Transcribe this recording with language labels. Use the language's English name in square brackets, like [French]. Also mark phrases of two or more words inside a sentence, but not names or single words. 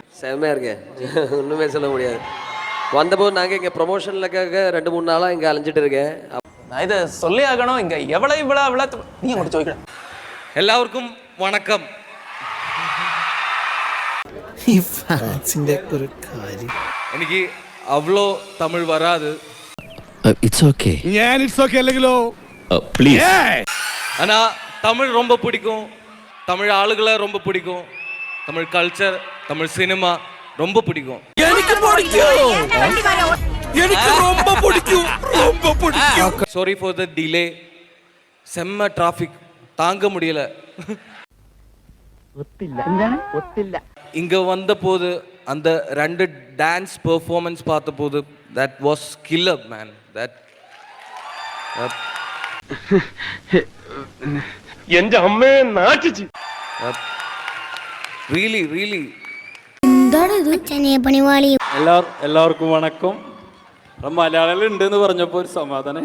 [Tamil] செம்மையாக இருக்கேன். ஒன்றுமே சொல்ல முடியாது. வந்தபோது நாங்கள் இங்கே ப்ரொமோஷனுக்காக 2-3 நாளாக இங்கே அலைஞ்சிட்டு இருக்கேன். நான் இதை சொல்லி ஆகணும். இங்கே எவ்வளோ நீ உங்கள்கிட்ட ചോദിക്കണം. [Malayalam] എല്ലാവർക്കും വണക്കം. എനിക്ക് അവളോ തമിഴ് വരാது. [English] It's okay. [Tamil] ஏன் [English] it's okay [Tamil] இல்லைங்களோ? ப்ளீஸ். ஆனா தமிழ் ரொம்ப பிடிக்கும். தமிழ் ஆளுகளை ரொம்ப பிடிக்கும். தமிழ் கல்ச்சர், தமிழ் சினிமா ரொம்ப பிடிக்கும். எனக்கு ரொம்ப பிடிக்கும். ரொம்ப பிடிக்கும். [English] sorry for the delay. [Tamil] செம்ம டிராஃபிக் தாங்க முடியல. ஒத்தில்ல இங்க வந்த போது அந்த 2 [English] dance performance [Tamil] பார்த்த போது [English] that was killer man. that [Malayalam] എന്റെ അമ്മയെ നാട്ടിച്ച് really എല്ലാവർക്കും വണക്കം. മലയാളികൾ ഉണ്ടെന്ന് പറഞ്ഞപ്പോൾ ഒരു സമാധാനം.